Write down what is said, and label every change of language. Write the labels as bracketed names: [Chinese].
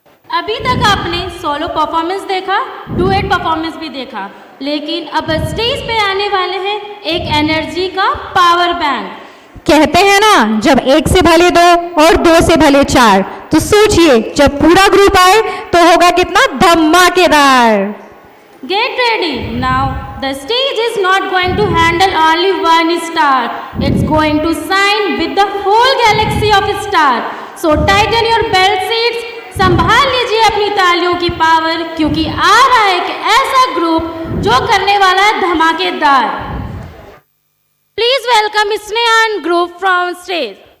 [Hindi] अभी तक आपने सोलो परफॉर्मेंस देखा, डुएट परफॉर्मेंस भी देखा, लेकिन अब स्टेज पे आने वाले हैं एक एनर्जी का पावर बैंक। कहते हैं ना, जब एक से भले दो और दो से भले चार, तो सोचिए जब पूरा ग्रुप आए तो होगा कितना धमाकेदार। [English] Get ready. Now, the stage is not going to handle only one star. It's going to shine with the whole galaxy of stars. So tighten your belt seats. [Hindi] संभाल लीजिए अपनी तालियों की पावर, क्योंकि आ रहा है एक ऐसा ग्रुप जो करने वाला है धमाकेदार। [English] Please welcome Snehan group from stage.